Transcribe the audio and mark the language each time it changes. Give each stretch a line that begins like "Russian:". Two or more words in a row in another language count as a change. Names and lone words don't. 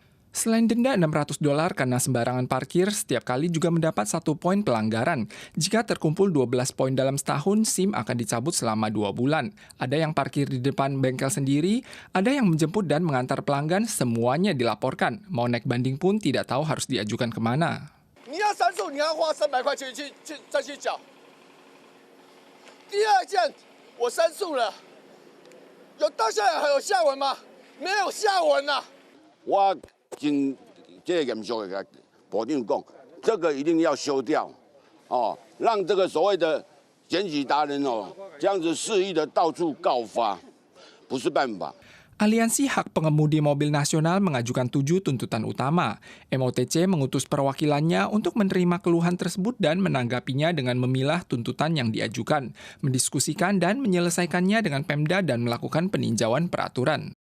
Indonesian: Selain denda $600 karena sembarangan parkir, setiap kali juga mendapat 1 poin pelanggaran. Jika terkumpul 12 poin dalam setahun, SIM akan dicabut selama 2 bulan. Ada yang parkir di depan bengkel sendiri, ada yang menjemput dan mengantar pelanggan, semuanya dilaporkan. Mau naik banding pun tidak tahu harus diajukan kemana.
Chinese: 你要申诉，你要花300块钱再去缴。第二件，我申诉了，到现在还有下文吗？没有下文啊！我真这严肃的保定讲，这个一定要修掉，让这个所谓的检举达人这样子肆意的到处告发，不是办法。
Indonesian: Aliansi Hak Pengemudi Mobil Nasional mengajukan 7 tuntutan utama. MOTC mengutus perwakilannya untuk menerima keluhan tersebut dan menanggapinya dengan memilah tuntutan yang diajukan, mendiskusikan dan menyelesaikannya dengan Pemda dan melakukan peninjauan peraturan.